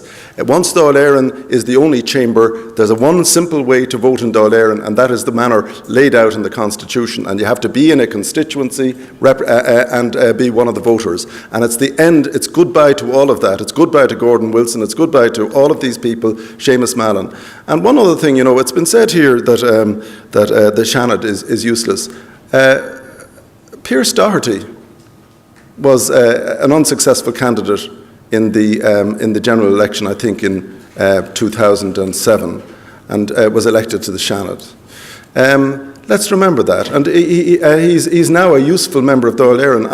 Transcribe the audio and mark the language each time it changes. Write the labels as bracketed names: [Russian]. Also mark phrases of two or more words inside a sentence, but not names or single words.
[English] Once Dáil Éireann is the only chamber, there's one simple way to vote in Dáil Éireann, and that is the manner laid out in the Constitution. And you have to be in a constituency and be one of the voters. And it's the end, it's goodbye to all of that. It's goodbye to Gordon Wilson, it's goodbye to all of these people, Seamus Mallon. And one other thing, you know, it's been said here that, the Seanad is useless. Pearse Doherty was an unsuccessful candidate in the general election, I think in 2007, and was elected to the Seanad. Let's remember that. And he's now a useful member of Dáil Éireann.